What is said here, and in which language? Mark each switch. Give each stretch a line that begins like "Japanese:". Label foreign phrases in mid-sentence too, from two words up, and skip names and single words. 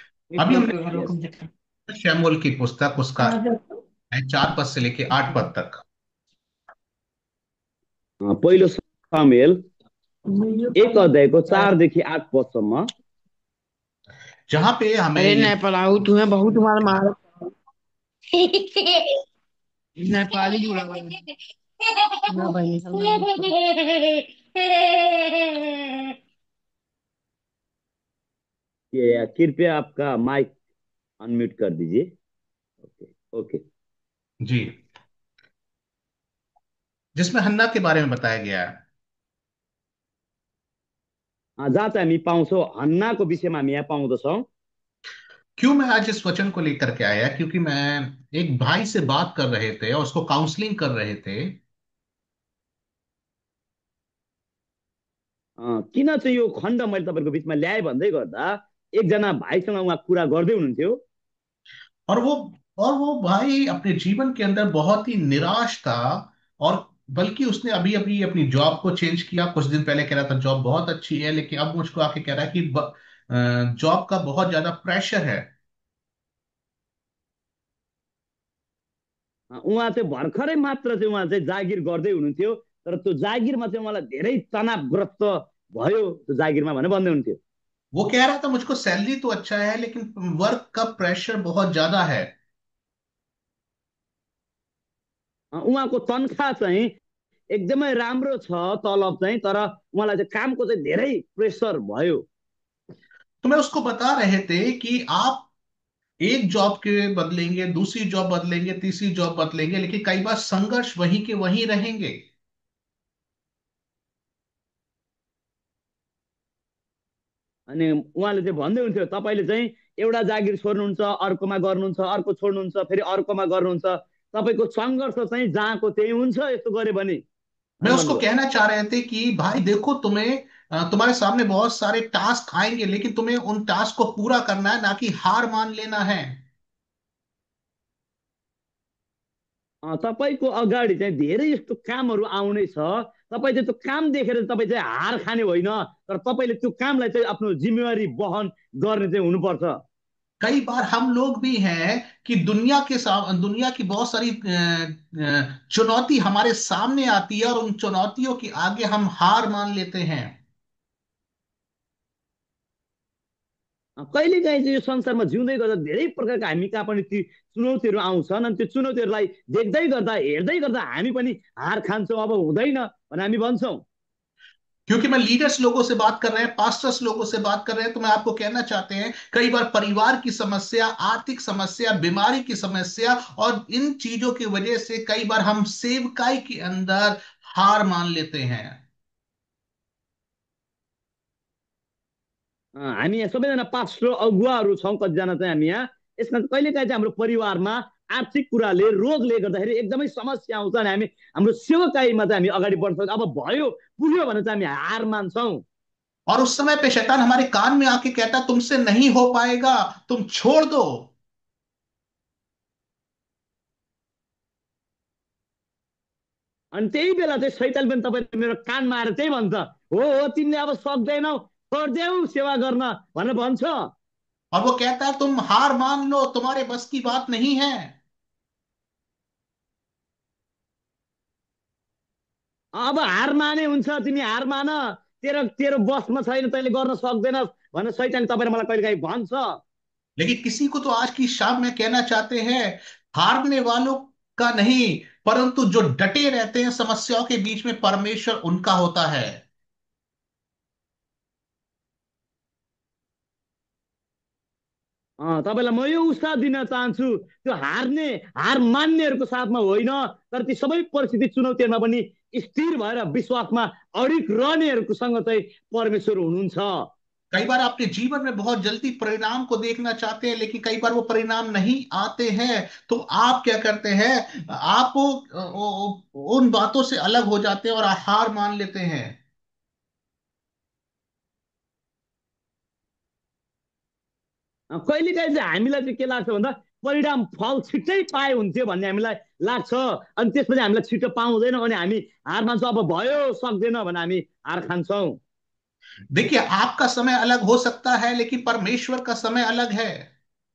Hindi: अभी हमने यस। शैमुअल की पुस्तक उसका है 4 पद से लेके 8 पद तक।
Nepali: पहिलो सामुएल 1 अध्यायको 4 देखि 8 पदसम्म।
Hindi: जहां पे हमें अरे ये नेपालाऊ तुम्हें बहुत मार मार नेपाली जुड़ा हुआ है। ना भाई कृपया आपका
English: mic unmute
Hindi: कर दीजिए।
English: Okay. Okay.
Hindi: जी, जिसमें हन्ना के बारे में बताया गया है।
Nepali: जहाँ चाहिँ हामी पाउँछौँ हन्नाको विषयमा हामी यहाँ पाउँदछौँ।
Hindi: क्यों मैं आज इस वचन को लेकर के आया, क्योंकि मैं एक भाई से बात कर रहे थे और उसको काउंसलिंग कर रहे थे।
Nepali: किन चाहिँ यो खण्ड मैले तपाईँहरूको बिचमा ल्याएँ भन्दै गर्दा एकजना भाइसँग उहाँ कुरा गर्दै हुनुहुन्थ्यो।
Hindi: और वो और वो भाई अपने जीवन के अंदर बहुत ही निराश था। और बल्कि उसने अभी अभी अपनी जॉब को चेंज किया। कुछ दिन पहले कह रहा था जॉब बहुत अच्छी है, लेकिन अब मुझको आके कह रहा है कि जॉब का बहुत ज्यादा प्रेशर है।
Nepali: उहाँ चाहिँ भर्खरै मात्र चाहिँ उहाँ चाहिँ जागिर गर्दै हुनुहुन्थ्यो। तर त्यो जागिरमा चाहिँ उहाँलाई धेरै तनावग्रस्त भयो त्यो जागिरमा भनेर भन्दै हुन्थ्यो।
Hindi: वो कह रहा था मुझको सैलरी तो अच्छा है, लेकिन वर्क का प्रेशर बहुत ज्यादा है।
Nepali: उहाँको तनखा चाहिँ एकदमै राम्रो छ तलब चाहिँ, तर उहाँलाई चाहिँ कामको चाहिँ धेरै प्रेसर भयो।
Hindi: तो मैं उसको बता रहे थे कि आप एक जॉब के बदलेंगे, दूसरी जॉब बदलेंगे, तीसरी जॉब बदलेंगे, लेकिन कई बार संघर्ष वहीं के वहीं रहेंगे।
Nepali: अनि उहाँले चाहिँ भन्दै हुन्थ्यो तपाईँले चाहिँ एउटा जागिर छोड्नुहुन्छ, अर्कोमा गर्नुहुन्छ, अर्को छोड्नुहुन्छ, फेरि अर्कोमा गर्नुहुन्छ, तपाईँको सङ्घर्ष चाहिँ जहाँको त्यही हुन्छ यस्तो गर्यो भने
Hindi: मैं
Nepali: भनेर
Hindi: उसको
Nepali: भन्नुभयो।
Hindi: कहना चाह रहे थे कि भाई देखो, तुम्हारे सामने बहुत सारे टास्क आएंगे, लेकिन तुम्हें उन टास्क को पूरा करना है, ना कि हार मान लेना है।
Nepali: तपाईँको अगाडि चाहिँ धेरै यस्तो कामहरू आउने छ। तपाईँ चाहिँ त्यो काम देखेर तपाईँ चाहिँ हार खाने होइन, तर तपाईँले त्यो कामलाई चाहिँ आफ्नो जिम्मेवारी वहन गर्ने चाहिँ हुनुपर्छ।
Hindi: कई बार हम लोग भी हैं कि दुनिया की बहुत सारी चुनौती हमारे सामने आती है, और उन चुनौतियों के आगे हम हार मान लेते हैं।
Nepali: कहिलेकाहीँ चाहिँ यो संसारमा जिउँदै गर्दा धेरै प्रकारका हामी कहाँ पनि ती चुनौतीहरू आउँछन्, अनि त्यो चुनौतीहरूलाई देख्दै गर्दा हेर्दै गर्दा हामी पनि हार खान्छौँ, अब हुँदैन भनेर हामी भन्छौँ।
Hindi: क्योंकि मैं लीडर्स लोगों से बात कर रहे हैं, पास्टर्स लोगों से बात कर रहे हैं, तो मैं आपको कहना चाहते हैं कई बार परिवार की समस्या, आर्थिक समस्या, बीमारी की समस्या, और इन चीजों की वजह से कई बार हम सेवकाई के अंदर हार मान लेते हैं।
Nepali: हामी यहाँ सबैजना पास्टर अगुवाहरू छौँ कतिजना चाहिँ हामी यहाँ। यसमा कहिलेकाहीँ चाहिँ हाम्रो परिवारमा आर्थिक कुराले रोगले गर्दाखेरि एकदमै समस्या आउँछ अनि हामी हाम्रो सेवकाईमा चाहिँ हामी अगाडि बढ्न सक्छौँ। अब भयो पुग्यो भने चाहिँ हामी हार मान्छौँ।
Hindi: और उस समय पे शैतान हमारे कान में आके कहता है तुमसे नहीं हो पाएगा, तुम छोड़ दो।
Nepali: अनि त्यही बेला चाहिँ सैतान पनि तपाईँले मेरो कानमा आएर त्यही भन्छ, हो तिमीले अब सक्दैनौ, छोडिदेऊ सेवा गर्न भनेर भन्छ।
Hindi: और वो कहता है तुम हार मान लो, तुम्हारे बस की बात नहीं है।
Nepali: अब हार माने हुन्छ, तिमी हार मान, तेरो तेरो बसमा छैन, तैँले गर्न सक्दैनस् भनेर सैतान तपाईँले मलाई कहिले काहीँ भन्छ।
Hindi: लेकिन किसी को तो आज की शाम में कहना चाहते हैं, हारने वालों का नहीं, परंतु जो डटे रहते हैं समस्याओं के बीच में, परमेश्वर उनका होता है।
Nepali: तपाईँलाई म यो उत्साह दिन चाहन्छु, त्यो हार्ने हार मान्नेहरूको साथमा होइन, तर ती सबै परिस्थिति चुनौतीहरूमा पनि स्थिर भएर विश्वासमा अडिग रहनेहरूसँग चाहिँ परमेश्वर हुनुहुन्छ।
Hindi: कई बार अपने जीवन में बहुत जल्दी परिणाम को देखना चाहते हैं, लेकिन कई बार वो परिणाम नहीं आते हैं। तो आप क्या करते हैं, आप उन बातों से अलग हो जाते हैं और हार मान लेते हैं।
Nepali: कहिलेकाहीँ चाहिँ हामीलाई चाहिँ के लाग्छ भन्दा परिणाम फल छिट्टै पाए हुन्थ्यो भन्ने हामीलाई लाग्छ, अनि त्यसपछि हामीलाई छिटो पाउँदैनौँ अनि हामी हार मान्छौँ, अब भयो सक्दैन भने हामी हार खान्छौँ।
Hindi: देखिए, आपका समय अलग हो सकता है, लेकिन परमेश्वर का समय अलग है।